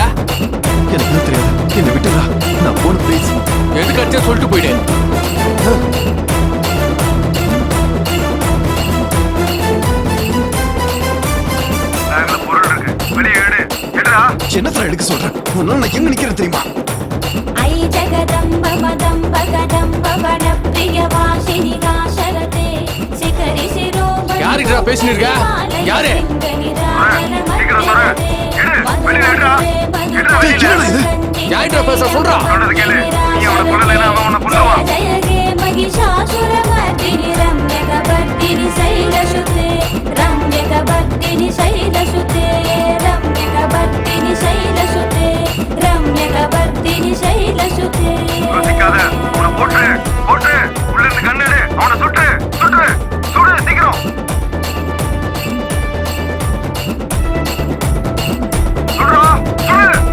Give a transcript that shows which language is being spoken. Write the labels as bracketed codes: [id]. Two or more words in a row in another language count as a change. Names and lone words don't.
[ta] எனக்கு என்ன தெரியாது, என்னை விட்டுடா. நான் போன ப்ளீஸ். எதுக்கு அடிச்சா சொல்லிட்டு போயிடு. பொருள் இருக்கு, வெளியே எடு. எடுடா. என்னத்துல எடுக்க சொல்றேன்? உன்னால நான் எங்க நிக்கிறேன் தெரியுமா? [sa] ऐ जगदम्ब मदम्ब कदम्ब वनप्रिय वासिनि गाशरते शिखरि शिरोमणि [ta] யாருடா பேசிட்டு இருக்க? யாரு? சீக்கிரம் சொல்ற. எடு, வெளியே எடுடா. எடுடா வெளியே. என்னடா இது? யாருடா பேச சொல்றா? சொல்றது கேளு. நீ அவனை கொல்லலைன்னா அவன் உன்னை கொல்லுவான். [sa] जय गे महिषासुरमर्दिनि रम्यकवर्दिनि शैलसुते रम्यकवर्दिनि शैलसुते रम्यकवर्दिनि शैलसुते रम्यकवर्दिनि शैलसुते [ta] யோசிக்காத. அவனை போட்டுரு, போட்டுரு. உள்ள இருந்து கண்ணெடு. அவனை சுட்டு, சுட்டு, சுடு சீக்கிரம். சுடுறா, சுடு.